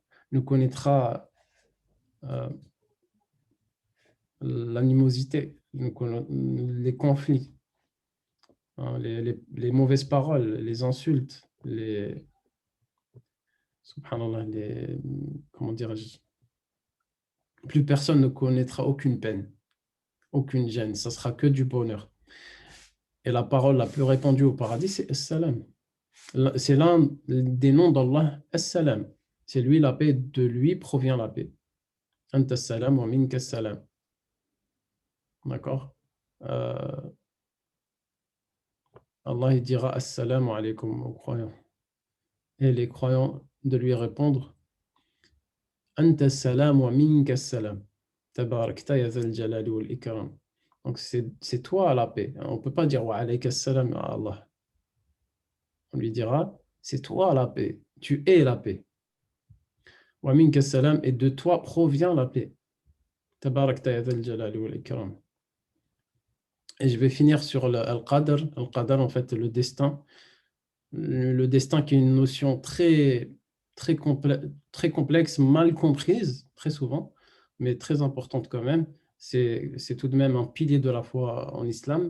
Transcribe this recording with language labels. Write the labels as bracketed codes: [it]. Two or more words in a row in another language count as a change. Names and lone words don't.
[fr] Ne connaîtra l'animosité, les conflits, hein, les mauvaises paroles, les insultes, subhanallah, comment dirais-je, plus personne ne connaîtra aucune peine, aucune gêne, ça sera que du bonheur. Et la parole la plus répandue au paradis, c'est As-Salam. C'est l'un des noms d'Allah, As-Salam. C'est lui la paix, de lui provient la paix. [ar] أنت السلام ومنك السلام. D'accord? [fr] Allah il dira [ar] السلام عليكم [fr] aux croyants. Et les croyants de lui répondre [ar] أنت سلام ومنك سلام. تباركت يا ذا الجلال والإكرام. [fr] Donc c'est toi la paix. On ne peut pas dire [ar] وعليك سلام [fr] à Allah. On lui dira c'est toi la paix. Tu es la paix. [ar] ومنك سلام, [fr] et de toi provient la paix. [ar] تباركت يا ذا الجلال والإكرام. [fr] Et je vais finir sur Al-Qadr. Al-Qadr, en fait, le destin. Le destin qui est une notion très complexe, mal comprise, très souvent, mais très importante quand même. C'est tout de même un pilier de la foi en islam.